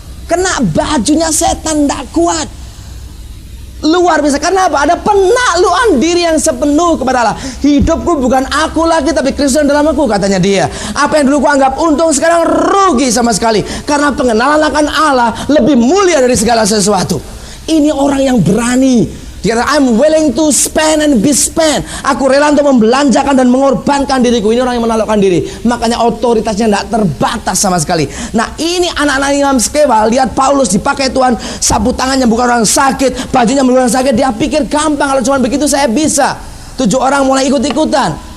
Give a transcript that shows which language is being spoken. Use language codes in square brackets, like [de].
[id] Kena bajunya setan, tidak kuat. Luar biasa. Karena apa? Ada penaklukan diri yang sepenuh kepada Allah. Hidupku bukan aku lagi, tapi Kristus dalam aku, katanya dia. Apa yang dulu ku anggap untung, sekarang rugi sama sekali. Karena pengenalan akan Allah lebih mulia dari segala sesuatu. Ini orang yang berani. Dia kata, [en] I'm willing to spend and be spent. [id] Aku rela untuk membelanjakan dan mengorbankan diriku. Ini orang yang menaklukkan diri. Makanya otoritasnya tidak terbatas sama sekali. Nah, ini anak-anak imam Skewa lihat Paulus dipakai Tuhan, sapu tangannya bukan orang sakit, bajunya bukan orang sakit. Dia pikir gampang, kalau cuma begitu saya bisa. 7 orang mulai ikut-ikutan.